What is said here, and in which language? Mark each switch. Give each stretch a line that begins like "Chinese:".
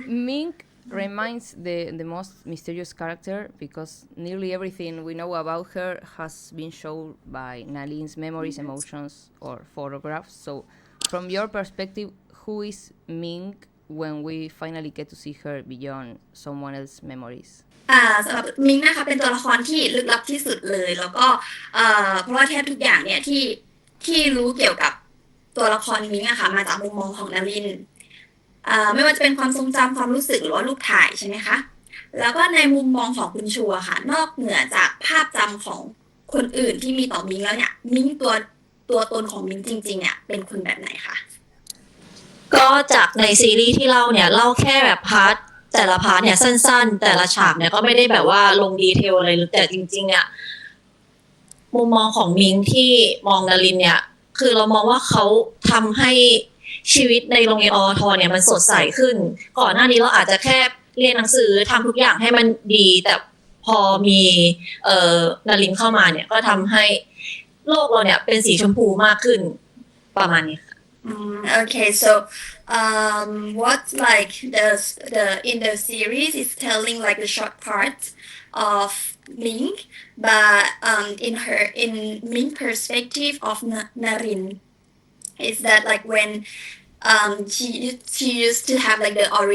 English: Mink remains the most mysterious character because nearly everything we know about her has been shown by Naline's memories, emotions, or photographs. So, from your perspective, who is Mink when we finally get to see her beyond someone else's memories?
Thai: สำหรับมิงนะคะเป็นตัวละครที่ลึกลับที่สุดเลยแล้วก็เพราะว่าแทบทุกอย่างเนี่ยที่รู้เกี่ยวกับตัวละครมิงอะค่ะมาจากมุมมองของนาริน ไม่ว่าจะเป็นความทรงจำความรู้สึกหรือว่ารูปถ่ายใช่ไหมคะแล้วก็ในมุมมองของคุณชัวค่ะนอกเหนือจากภาพจำของคนอื่นที่มีต่อมิงแล้วเนี่ยมิงตัวตนของมิงจริงๆเนี่ยเป็นคนแบบไหนคะ ก็จากในซีรีส์ที่เล่าเนี่ยเล่าแค่แบบพาร์ทแต่ละพาร์ทเนี่ยสั้นๆแต่ละฉากเนี่ยก็ไม่ได้แบบว่าลงดีเทลอะไรแต่จริงๆเนี่ยมุมมองของมิงที่มองนารินเนี่ยคือเรามองว่าเขาทำให้ชีวิตในโรงเรียนอทเนี่ยมันสดใสขึ้นก่อนหน้านี้เราอาจจะแค่เรียนหนังสือทำทุกอย่างให้มันดีแต่พอมีนารินเข้ามาเนี่ยก็ทำให้โลกเราเนี่ยเป็นสีชมพูมากขึ้นประมาณนี้ค่ะ
English: Okay, so what like the in the series is telling like the short part of Ming, but in Ming perspective of Narin, is that like when she used to have like the